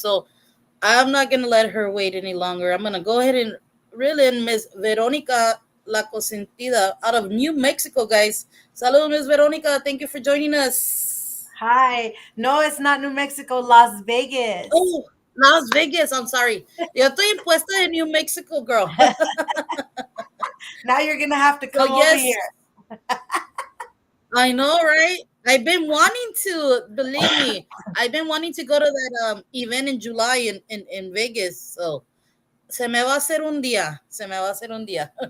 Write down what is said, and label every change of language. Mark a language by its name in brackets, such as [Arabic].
[English] So I'm not going to let her wait any longer. I'm going to go ahead and reel in Miss Veronica La Consentida out of New Mexico, guys. Salud, Miss Veronica. Thank you for joining us. Hi. No, it's not New Mexico, Las Vegas. Oh, Las Vegas. I'm sorry. [Spanish] Yo estoy en puesta de New Mexico, girl. [English] Now you're going to have to come over here. I know, right? I've been wanting to, believe me, I've been wanting to go to that event in July in Vegas. [Spanish] So, se me va a hacer un día. Se me va a hacer un día.